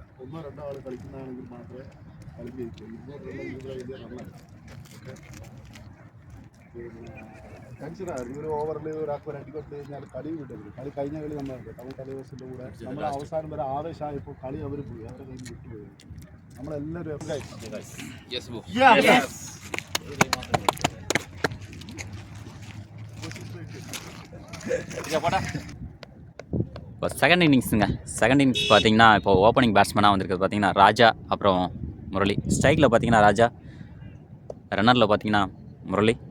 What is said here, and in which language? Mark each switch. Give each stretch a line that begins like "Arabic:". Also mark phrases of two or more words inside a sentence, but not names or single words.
Malayalam: 1-2 ആൾ കളിക്കുന്നതാണെങ്കിൽ മാത്രമേ കളി ജയിക്കൂ. 200 റൺ വലിയ റണ്ണല്ല. ഓക്കെ, പിന്നെ ടെൻഷനായിരുന്നു. ഒരു ഓവറിൽ ഒരാൾക്ക് ഒരു അടി കൊടുത്തു കഴിഞ്ഞാൽ കളി വിട്ടത്. കളി കഴിഞ്ഞ കളി നമ്മളാണ് തമിഴ് തലേഴ്സിൻ്റെ കൂടെ നമ്മൾ അവസാനം വരെ ആവേശമായപ്പോൾ കളി അവർ പോയി, അവരെ കയ്യിൽ വിട്ടുപോയി. നമ്മളെല്ലാവരും
Tamil: இப்போ
English: second innings. second innings
Tamil: பார்த்தீங்கன்னா இப்போ
English: opening batsman
Tamil: வந்திருக்கிறது பார்த்தீங்கன்னா ராஜா, அப்புறம் முரளி. ஸ்ட்ரைக்கில் பார்த்தீங்கன்னா ராஜா, ரன்னரில் பார்த்தீங்கன்னா முரளி.